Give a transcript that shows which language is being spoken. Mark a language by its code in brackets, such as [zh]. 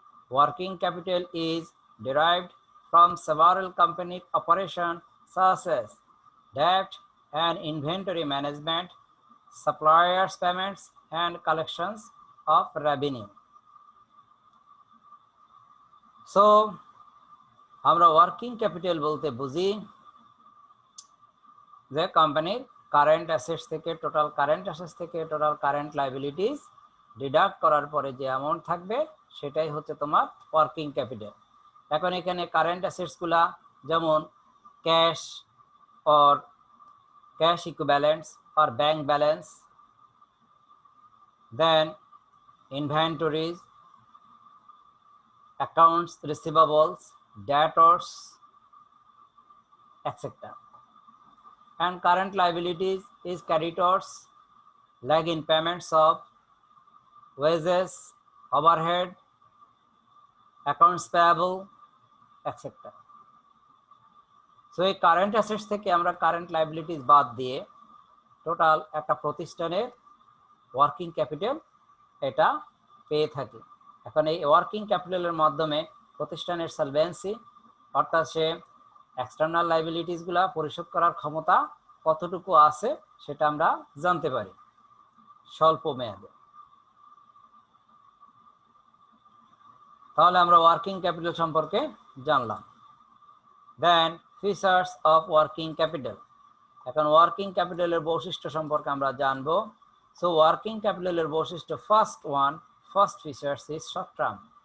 [en] Working capital is derived from several company operations such as debt and inventory management, suppliers payments, and collections of revenue. [bn] So, আমরা working capital বলতে বুঝি যে কোম্পানির current assets থেকে total current liabilities deduct করার পরে যে amount থাকবে সেটাই হচ্ছে তোমার ওয়ার্কিং ক্যাপিটাল। এখন এখানে কারেন্ট অ্যাসেটস গুলা যেমন cash or cash ইকুইভ্যালেন্টস or bank balance, then [en] inventories, accounts receivables, debtors, etc. And current liabilities is creditors, lag in payments of wages, overhead, accounts payable, etc. [bn] So এই current assets থেকে আমরা current liabilities বাদ দিয়ে total একটা প্রতিষ্ঠানের working capital এটা পেয়ে থাকি। এখন এই ওয়ার্কিং ক্যাপিটালের মাধ্যমে প্রতিষ্ঠানের সলভেন্সি অর্থাৎ সে এক্সটার্নাল লায়াবিলিটিস গুলা পরিশোধ করার ক্ষমতা কতটুকু আছে সেটা আমরা জানতে পারি স্বল্প মেয়াদে। তাহলে আমরা ওয়ার্কিং ক্যাপিটাল সম্পর্কে জানলাম। দেন [en] Features of working capital. [bn] এখন ওয়ার্কিং ক্যাপিটালের বৈশিষ্ট্য সম্পর্কে আমরা জানবো। [en] So working capital [bn] এর বৈশিষ্ট্য [en] first features is short term.